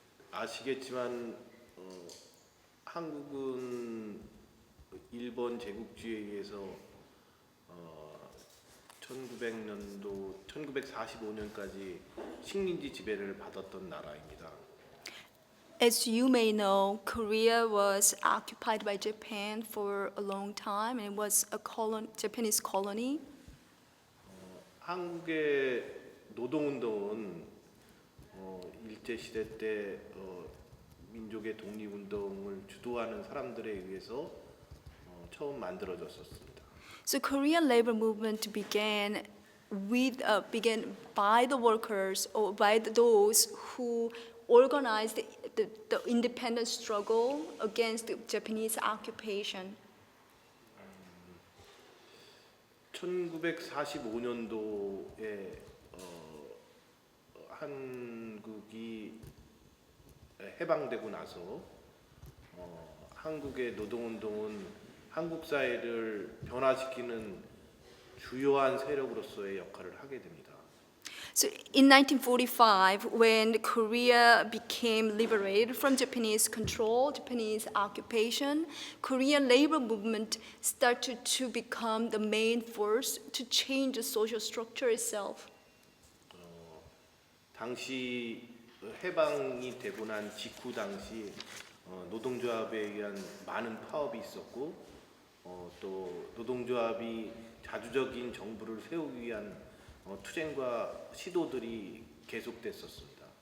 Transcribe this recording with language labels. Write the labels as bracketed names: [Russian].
[Korean] 아시겠지만 한국은 일본 제국주의에 의해서 1945년까지 식민지 지배를 받았던 나라입니다. [English] As you may know, Korea was occupied by Japan for a long time and it was a Japanese colony. [Korean] 한국의 노동운동은 일제 시대 때 민족의 독립운동을 주도하는 사람들에 의해서 처음 만들어졌었습니다. [English] So Korean labor movement began by the workers or by those who organized the independence struggle against the Japanese occupation. [Korean] 1945년도에 한국이 해방되고 나서 한국의 노동운동은 한국 사회를 변화시키는 주요한 세력으로서의 역할을 하게 됩니다. [English] So in 1945, when Korea became liberated from Japanese control, Japanese occupation, Korean labor movement started to become the main force to change the social structure itself. [Korean] 당시 해방이 되고 난 직후 당시 노동조합에 의한 많은 파업이 있었고 또 노동조합이 자주적인 정부를 세우기 위한 투쟁과 시도들이 계속됐었습니다.